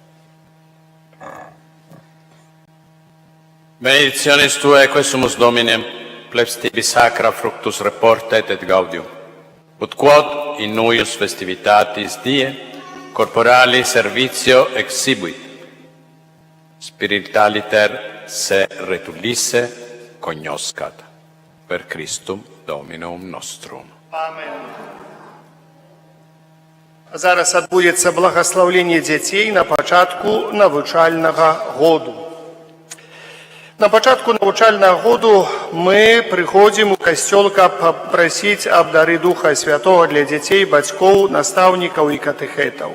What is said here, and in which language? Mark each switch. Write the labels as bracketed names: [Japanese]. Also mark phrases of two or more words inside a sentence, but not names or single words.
[Latin] Benedictionis Tuae, quesumus Domine, plebs tibi sacra fructus reportet et gaudium, ut quod in nuius festivitatis die corporali servitio exhibuit, spiritualiter se retulisse cognoscat, per Christum Dominum nostrum. [Belarusian] Зараз адбудзецца благословление дзяцей на пачатку навучальнага году. На пачатку навучальнага году мы прыходзім у касцёл, каб папрасіць аб дары Духа Святого для дзяцей, бацькоў, настаўнікаў і катэхетаў.